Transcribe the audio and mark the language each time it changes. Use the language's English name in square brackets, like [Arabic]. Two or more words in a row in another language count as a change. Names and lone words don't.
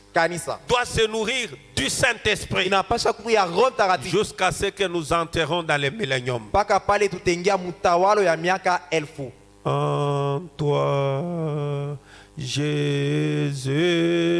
[French] Kanisa doit se nourrir du Saint-Esprit [Swahili] inapasha kuya Roho Mtakatifu. [French] jusqu'à ce que nous enterrons dans le millénium. [Swahili] Mpaka pale tutaingia mutawalo ya miaka 1000. [French] En toi, Jésus.